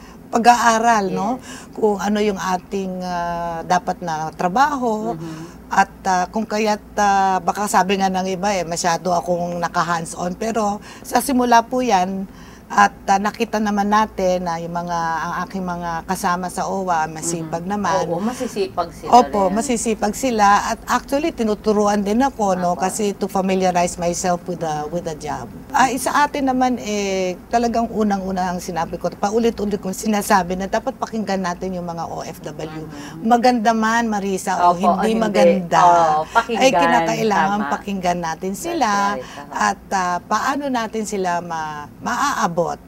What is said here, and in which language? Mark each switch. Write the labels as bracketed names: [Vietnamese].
[Filipino] pag-aaral, no? Kung ano yung ating dapat na trabaho. At kung kaya't baka sabi nga ng iba masyado akong naka-hands-on. Pero sa simula po yan, at nakita naman natin na yung ang aking mga kasama sa OWA, masipag naman. Oo, masisipag sila. Opo, masisipag sila. At actually, tinuturuan din ako, no? Kasi [English] to familiarize myself with the job. [Filipino] Sa atin naman, talagang unang-una ang sinabi ko, paulit-ulit kong sinasabi na dapat pakinggan natin yung mga OFW. Maganda man, Marisa, o hindi maganda. Pakinggan, ay kinakailangan tama. pakinggan natin sila. [English] Right, [Filipino] At paano natin sila maaabot.